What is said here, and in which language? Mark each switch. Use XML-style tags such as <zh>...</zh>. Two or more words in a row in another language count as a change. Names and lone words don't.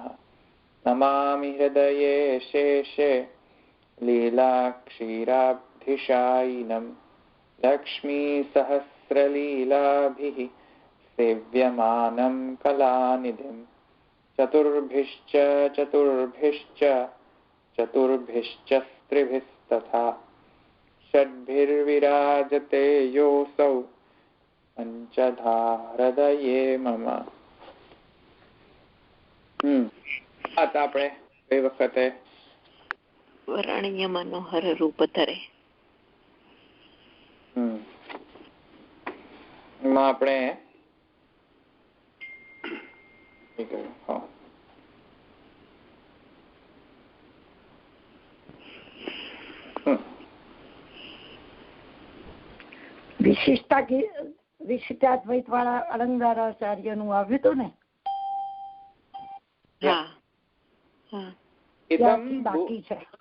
<sa>नमामि हृदये शेषे लीलाक्षीराब्धिशायिनं लक्ष्मीसहस्रलीलाभिः सेव्यमानं कलानिधिं चतुर्भिश्च चतुर्भिश्च चतुर्भिश्च स्त्रिभिस्तथा षड्भिर्विराजते योऽसौ पञ्चधा हृदये मम।</sa> <gu>આપણે કઈ વખતે વરણ્ય મનોહર રૂપ ધરે એમાં આપણે વિશિષ્ટાદ્વૈત વાળા અલંકારાચાર્ય નું આવ્યું હતું ને બાકી છે</gu>